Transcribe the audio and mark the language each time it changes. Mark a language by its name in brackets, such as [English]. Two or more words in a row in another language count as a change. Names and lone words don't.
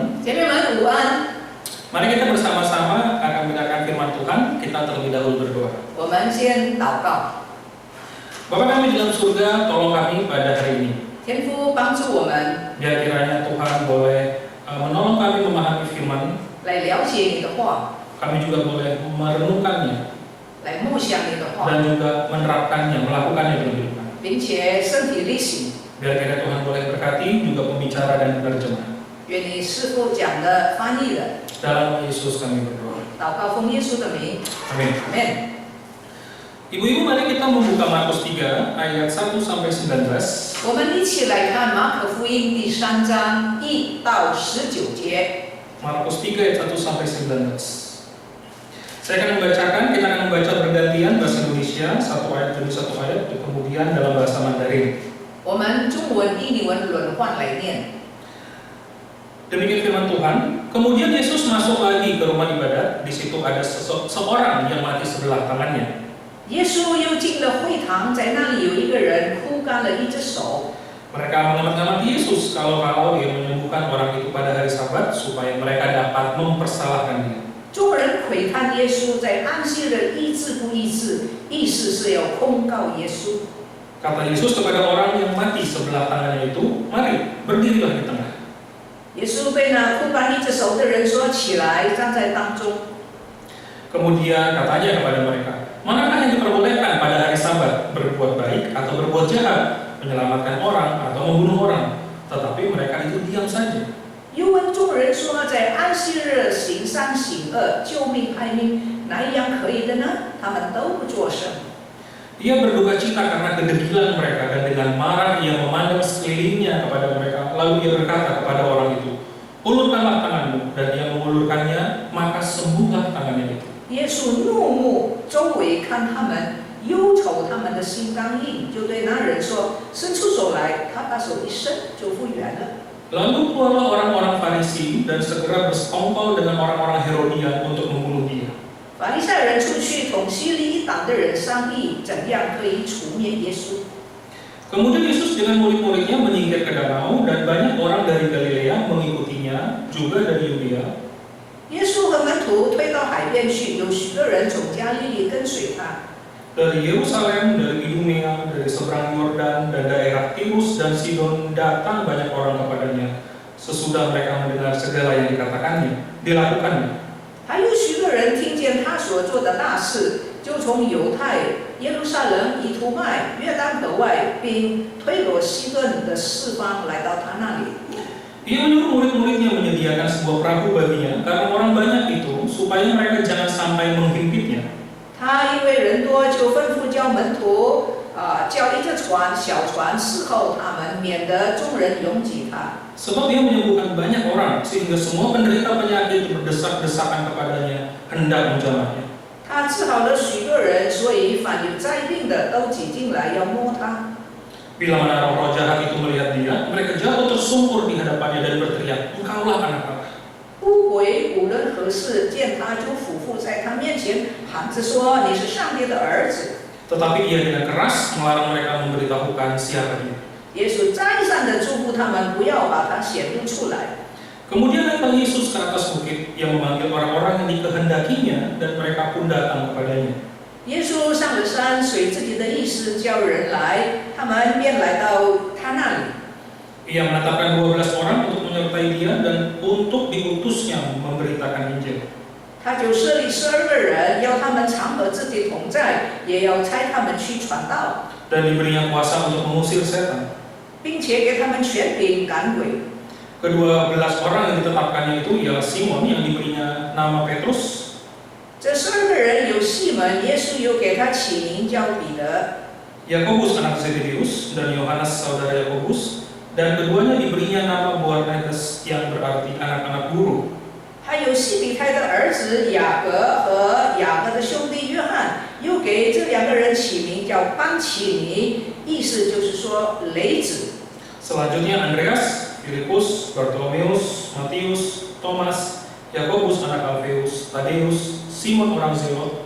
[Chinese] 姐妹们午安， [Indonesian] Mari kita bersama-sama akan mendengarkan firman Tuhan. Kita terlebih dahulu berdoa. [Chinese] 我们先祷告。 [Indonesian] Bapa kami di dalam surga, tolong kami pada hari ini. [Chinese] 天父帮助我们 [Indonesian] Biar kiranya Tuhan boleh menolong kami memahami firman. [Chinese] 来了解你的话， [Indonesian] Kami juga boleh merenungkannya [Chinese] 来默想你的话， [Indonesian] dan juga menerapkannya, melakukannya dalam hidup kami. [Chinese] 并且身体力行， [Indonesian] Biar kiranya Tuhan boleh berkati juga pembicara dan penerjemah. [Chinese] 愿你师父讲的翻译的， [Indonesian] Dalam nama Yesus kami berdoa. [Chinese] 祷告奉耶稣的名， [Indonesian] Amin. [Chinese] 阿门。 [Indonesian] Ibu-ibu, mari kita membuka Markus 3 ayat 1 sampai 19. [Chinese] 我们一起来看马可福音第3章1到19节。 [Indonesian] Markus 3 ayat 1 sampai 19. Saya akan membacakan, kita akan membaca bergantian bahasa Indonesia, satu ayat demi satu ayat, kemudian dalam bahasa Mandarin. [Chinese] 我们中文、印尼文轮换来念。 [Indonesian] Demikian firman Tuhan. Kemudian Yesus masuk lagi ke rumah ibadat. Di situ ada seorang yang mati sebelah tangannya. [Chinese] 耶稣又进了会堂，在那里有一个人枯干了一只手。 [Indonesian] Mereka mengamati Yesus kalau ia menyembuhkan orang itu pada hari Sabat supaya mereka dapat mempersalahkan dia. [Chinese] 众人窥探耶稣在安息日医治不医治，意思是要控告耶稣。 [Indonesian] Kata Yesus kepada orang yang mati sebelah tangannya itu, "Mari, berdirilah di tengah." [Chinese] 耶稣被那枯干一只手的人说：“起来，站在当中。” [Indonesian] Kemudian katanya kepada mereka, "Manakah yang diperbolehkan pada hari Sabat, berbuat baik atau berbuat jahat, menyelamatkan orang atau membunuh orang?" Tetapi mereka itu diam saja. [Chinese] 又问众人说：“在安息日行善行恶，救命害命，哪一样可以的呢？” 他们都不作声。 [Indonesian] Ia berduka cita karena kedegilan mereka dan dengan marah ia memandang sekelilingnya kepada mereka. Lalu ia berkata kepada orang itu, "Ulurkanlah tanganmu." Dan ia mengulurkannya, maka sembuhlah tangannya itu. [Chinese] 耶稣怒目周围看他们，忧愁他们的心刚硬，就对那人说：“伸出手来。” 他把手一伸，就复原了。 [Indonesian] Lalu keluarlah orang-orang Farisi dan segera bersekongkol dengan orang-orang Herodian untuk membunuh dia. [Chinese] 法利赛人出去同希律一党的人商议，怎样可以除灭耶稣。 [Indonesian] Kemudian Yesus dengan murid-muridnya menyingkir ke danau dan banyak orang dari Galilea mengikutinya, juga dari Yudea. [Chinese] 耶稣和门徒退到海边去，有许多人从加利利跟随他。 [Indonesian] Dari Yerusalem, dari Idumea, dari seberang Yordan dan daerah Tirus dan Sidon datang banyak orang kepadanya. Sesudah mereka mendengar segala yang dilakukannya. [Chinese] 还有许多人听见他所做的大事，就从犹太、耶路撒冷、以图麦、约旦河外，并推罗西顿的四方来到他那里。 [Indonesian] Ia menyuruh murid-muridnya menyediakan sebuah perahu baginya karena orang banyak itu supaya mereka jangan sampai menghimpitnya. [Chinese] 他因为人多，就吩咐叫门徒叫一只船，小船伺候他们，免得众人拥挤他。 [Indonesian] Sebab ia menyembuhkan banyak orang sehingga semua penderita penyakit berdesak-desakan kepadanya hendak menjamahnya. [Chinese] 他治好了许多人，所以凡有灾病的都挤进来要摸他。 [Indonesian] Bila mana roh jahat itu melihat dia, mereka jatuh tersungkur di hadapannya dan berteriak, "Engkaulah anak Allah." [Chinese] 不鬼无论何事见他就俯伏在他面前，喊着说：“你是上帝的儿子。” [Indonesian] Tetapi ia dengan keras melarang mereka memberitahukan siapa dia. [Chinese] 耶稣再三地嘱咐他们不要把他显露出来。 [Indonesian] Kemudian datang Yesus ke atas bukit yang memanggil orang-orang yang dikehendakinya dan mereka pun datang kepadanya. [Chinese] 耶稣上了山，随自己的意思叫人来，他们便来到他那里。 [Indonesian] Ia menetapkan 12 orang untuk menyertai dia dan untuk diutusnya memberitakan Injil. [Chinese] 他就设立12个人，要他们常和自己同在，也要差他们去传道， [Indonesian] Dan diberinya kuasa untuk mengusir setan. [Chinese] 并且给他们权柄赶鬼。 [Indonesian] Ke-12 orang yang ditetapkannya itu ialah Simon yang diberinya nama Petrus, [Chinese] 这12个人有西门，耶稣又给他起名叫彼得； [Indonesian] Yakobus anak Zebedeus dan Yohanes saudara Yakobus, dan keduanya diberinya nama Boanerges yang berarti anak-anak guru. [Chinese] 还有西比泰的儿子雅各和雅各的兄弟约翰，又给这2个人起名叫班奇尼，意思就是说雷子。 [Indonesian] Selanjutnya Andreas, Filipus, Bartolomeus, Matius, Thomas, Yakobus anak Alfeus, Tadeus, Simon orang Zelot,